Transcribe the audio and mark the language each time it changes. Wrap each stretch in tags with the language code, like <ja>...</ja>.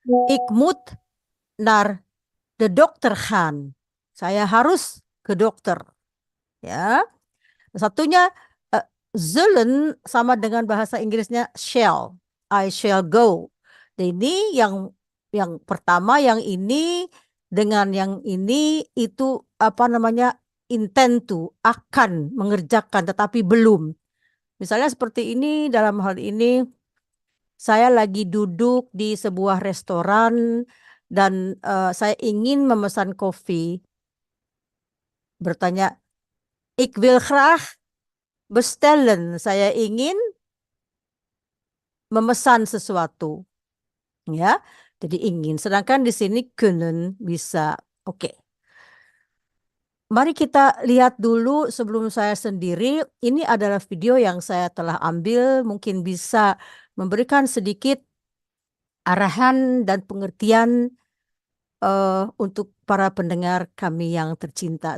<nl>Ik moet naar de dokter gaan.</nl> <id>Saya harus ke dokter. Ya. Satunya zullen sama dengan bahasa Inggrisnya shall.</id> <en>I shall go.</en> <id>Dan ini yang pertama, yang ini dengan yang ini itu apa namanya intend to, akan mengerjakan tetapi belum. Misalnya seperti ini, dalam hal ini saya lagi duduk di sebuah restoran dan saya ingin memesan kopi. Bertanya,</id> <nl>ik wil graag bestellen.</nl> <id>Saya ingin memesan sesuatu. Ya. Jadi ingin. Sedangkan di sini kunnen bisa. Oke. mari kita lihat dulu sebelum saya sendiri. Ini adalah video yang saya telah ambil, mungkin bisa memberikan sedikit arahan dan pengertian untuk para pendengar kami yang tercinta.</id>